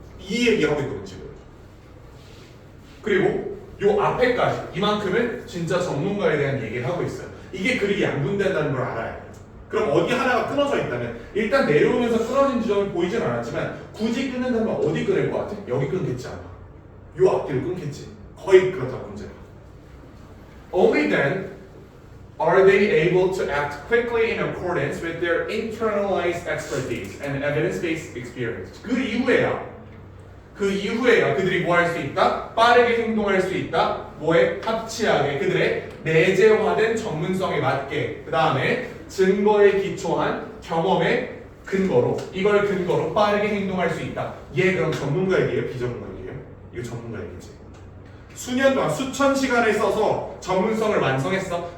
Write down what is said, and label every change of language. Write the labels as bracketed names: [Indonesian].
[Korean] 이 얘기하고 있거든 지금. 그리고 요 앞에까지 이만큼은 진짜 전문가에 대한 얘기를 하고 있어요. 이게 글이 양분된다는 걸 알아야 돼요. 그럼 어디 하나가 끊어져 있다면 일단 내려오면서 끊어진 지점이 보이진 않았지만 굳이 끊는다면 어디 끊을 것 같아? 여기 끊겠지 않아. 요 앞뒤로 끊겠지. 거의 그렇다고 문제가. [English] Only then are they able to act quickly in accordance with their internalized expertise and evidence-based experience. 그 [Korean] 그 이후에야 그들이 뭐 할 수 있다? 빠르게 행동할 수 있다. 뭐에? 합치하게 그들의 내재화된 전문성에 맞게 그 다음에 증거에 기초한 경험의 근거로 이걸 근거로 빠르게 행동할 수 있다. 얘 그럼 전문가 얘기예요? 비전문가 얘기예요? 이거 전문가 얘기지. 수년 동안 수천 시간을 써서 전문성을 완성했어.